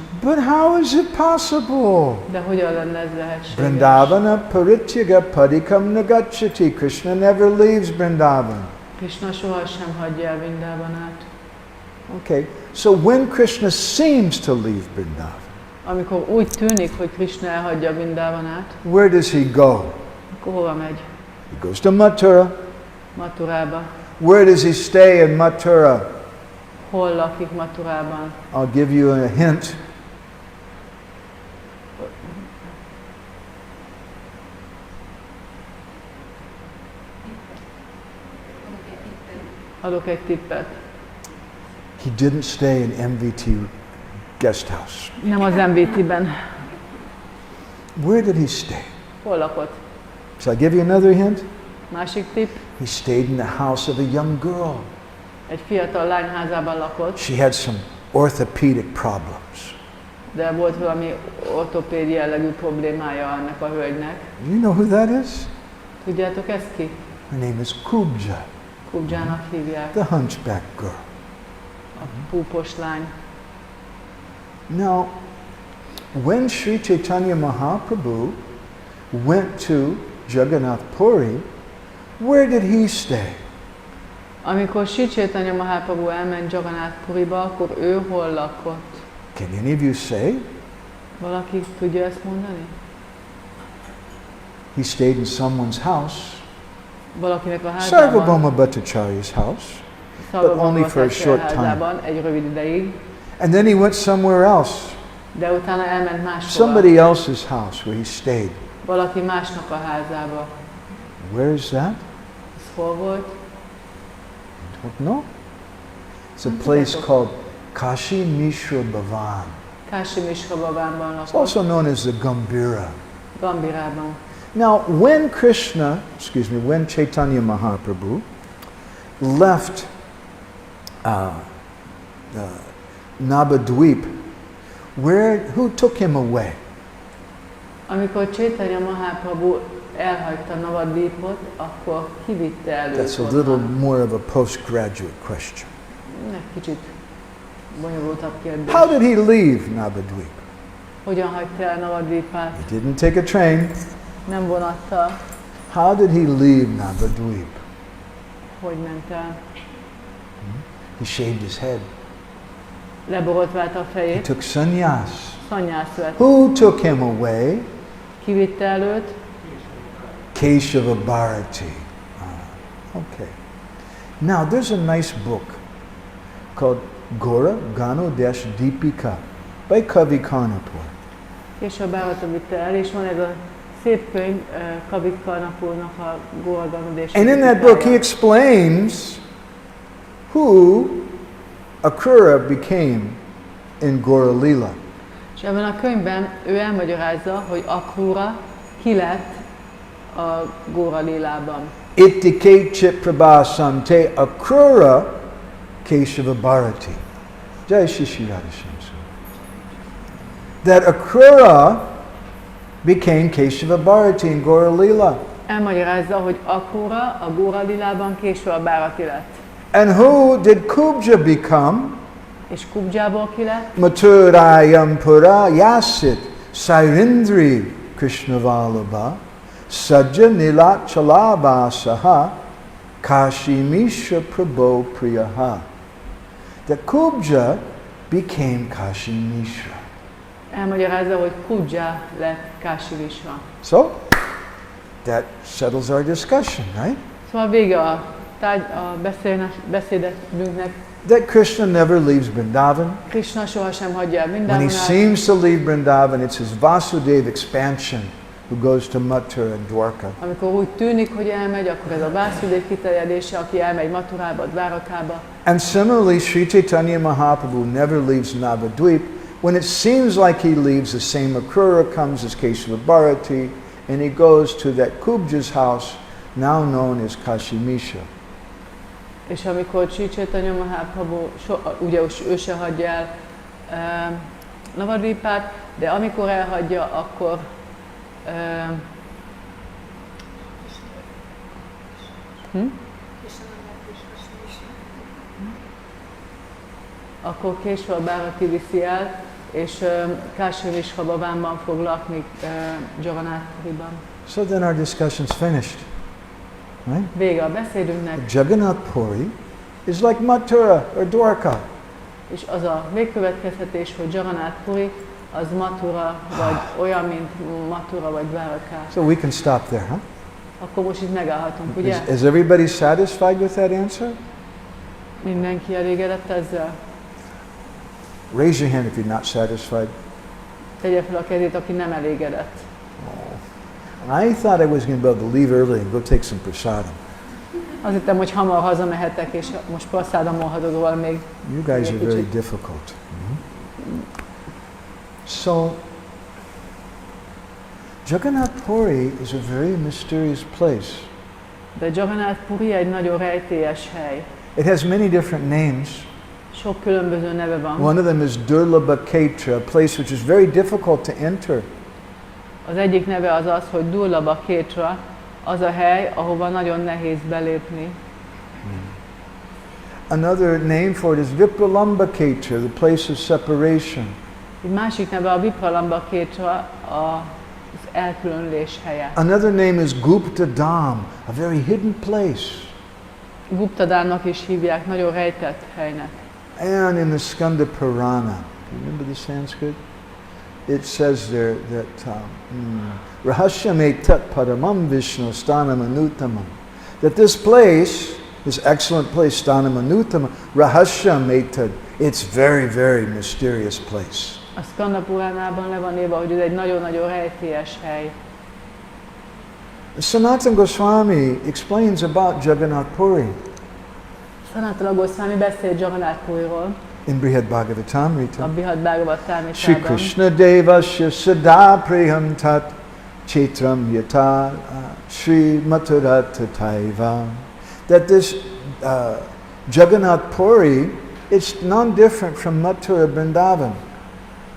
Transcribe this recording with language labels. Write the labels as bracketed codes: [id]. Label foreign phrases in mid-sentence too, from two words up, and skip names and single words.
[en] But how is it possible? [hu] De hogyan lenne ez lehetséges? [sa] Vrindavana parityaga padikam nagachati. [en] Krishna never leaves Vrindavan. [hu] Krishna sohasem hagyja el Vrindavanát. [en] Okay, so when Krishna seems to leave Vrindavan, [hu] Amikor úgy tűnik, hogy Krishna elhagyja Vrindavanát, [en] where does he go? [hu] akkor hova megy? [en] He goes to Mathura. [hu] Maturába. [en] Where does he stay in Mathura? [hu] Hol lakik Maturában? [en] I'll give you a hint. [hu] Adok egy tippet. [en] He didn't stay in MVT guest house. [hu] Nem az MVT-ben. [en] Where did he stay? [hu] Hol lakott? [en] Shall I give you another hint? [hu] Másik tipp. [en] He stayed in the house of a young girl. [hu] Egy fiatal lány házában lakott, [en] She had some orthopedic problems. [hu] de volt valami ortopéd jellegű problémája ennek a hölgynek. [en] You know who that is? [hu] Tudjátok ezt ki? [en] Her name is Kubja, [hu] Kubjának hívják. [en] the hunchback girl. [hu] A púpos lány. [en] Now, when Sri Chaitanya Mahaprabhu went to Jagannath Puri, where did he stay? [hu] Amikor Sri Chaitanya Mahaprabhu elment Jagannath Puriba, akkor ő hol lakott? [en] Can any of you say? [hu] Valaki tudja ezt mondani? [en] He stayed in someone's house, [hu] Valakinek a házában, [en] Sarvabhauma Bhattacharya's house, but only for a short time. [hu] házában egy rövid ideig, [en] And then he went somewhere else, [hu] de utána elment máshova. [en] somebody else's house where he stayed. [hu] Valaki másnak a házába. [en] Where is that? [hu] Ez hol volt? [en] Don't know. It's a place called Kashi Mishra Bhavan. [hu] Kási Mishrabhavánban [en] It's [hu] lakott. [en] also known as the Gambhira. [hu] Gambirában. [en] Now, when when Chaitanya Mahaprabhu left Nabadweep, who took him away? [hu] Amikor Chaitanya Mahaprabhu elhagyta Navadvipot, akkor kivitte előtt [en] That's a [hu] onnan? [en] little more of a postgraduate question. [hu] Egy kicsit bonyolultabb kérdés. [en] How did he leave Navadvip? [hu] Hogyan hagyta el Navadvipát? [en] He didn't take a train. [hu] Nem vonattal. [en] How did he leave Navadvip? [hu] Hogy ment el? [en] He shaved his head. [hu] Leborotvált a [en] He [hu] fejét. [en] took sannyas. [hu] Szannyász vett. [en] Who took him away? [hu] Kivitte előtt? [en] Keshava Bharati. Okay. Now there's a nice book called Gora Ganodesh Deepika by Kavi Karnapur. [hu] Később Bharata vitte el, és van ez a szép könyv Kavik Karnapurnak a Gorganodés. [en] And in that book he explains who Akrura became in Gora Lila. [hu] És ebben a könyvben ő elmagyarázza, hogy Akrura ki lett a Góra Lilában. [sa] Ittike Chiprabhasante Akrura Keshava Bharati. Jai Shishi Radhashamsu. [en] That Akrura became Keshava Bharati in Gora Lila. [hu] Elmagyarázza, hogy Akrura a Góra Lilában később a Bharati lett. [en] And who did Kubja become? [hu] És Kubjából ki lett? [sa] Mathurayam Pura Yasit Sairindri Krishnavalabha Sajja Nilat Chalabhasaha Kashimisha Prabho Priyaha. [en] That Kubja became Kashimisha. [hu] Elmagyarázza, hogy Kubja lett Kásivisra. [en] So, that settles our discussion, right? [hu] Szóval vége a beszédünknek. [en] That Krishna never leaves Vrindavan. [hu] Krishna sohasem hagyja el [en] When he [hu] Vrindavanát. [en] seems to leave Vrindavan, it's his Vasudeva expansion who goes to Mathura and Dwarka. [hu] Amikor úgy tűnik, hogy elmegy, akkor ez a Vászudév kiterjedése, aki elmegy Mathurába, Dvárakába. [en] And similarly, Sri Chaitanya Mahaprabhu never leaves Navadvip. When it seems like he leaves, the same Akrura comes as Keshava Bharati, and he goes to that Kubja's house, now known as Kashimisha. [hu] És amikor Sri Chaitanya Mahaprabhu, ugye ő se hagyja el Navadvipát, de amikor elhagyja, akkor akkor később Bharati viszi el, és Kásivishabhavánban fog lakni Jagannath Puriban. [en] So then our discussion's finished. Right? [hu] Vége a beszédünknek, [en] Jagannath Puri is like Mathura or Dwarka. [hu] és az a végkövetkeztetés, hogy Jagannath Puri az Mathura, vagy olyan, mint Mathura vagy Dvaraka. [en] So we can stop there, huh? [hu] Akkor most itt megállhatunk, ugye? [en] Is everybody satisfied with that answer? [hu] Mindenki elégedett ezzel? [en] Raise your hand if you're not satisfied. [hu] Tegye fel a kezét, aki nem elégedett. [en] I thought I was going to be able to leave early and go take some prasadam. [hu] Azt hittem, hogy hamar hazamehetek, és most praszádomolhatok még. [en] You guys are [hu] Egy [en] very [hu] kicsit. [en] difficult. So, Jagannath Puri is a very mysterious place. [hu] De Jagannath Puri egy nagyon rejtélyes hely. [en] It has many different names. [hu] Sok különböző neve van. [en] One of them is Durlabha Ketra, a place which is very difficult to enter. [hu] Az egyik neve az az, hogy Durlabha Ketra, az a hely, ahova nagyon nehéz belépni. [en] Another name for it is Vipralamba Ketra, the place of separation. [hu] Egy másik neve a Vipralamba Ketra, az elkülönülés helye. [en] Another name is Gupta Dham, a very hidden place. [hu] Guptadának is hívják, nagyon rejtett helynek. [en] And in the Skanda Purana, you remember the Sanskrit? It says there that [sa] Rahasyam etat paramam Vishnu stanam anutamam. [en] That this place, this excellent place, [sa] stanam anutamam, Rahasyam etat, [en] it's very, very mysterious place. [hu] A Skanda Puránában le van írva, hogy ez egy nagyon-nagyon rejtélyes hely. [en] Sanatana Goswami explains about Jagannath Puri [hu] Sanatana Goswami beszél Jagannath Puriról, [en] in Brihad [hu] a [en] Bhagavatamrita. [hu] Brihad Shri Bhagavatamritában. [sa] Krishna Devasya Sada Priham Tat Chaitram Yata Shri Mathura Tataiva. [en] That this Jagannath Puri, it's non-different from Mathura Vrindavan.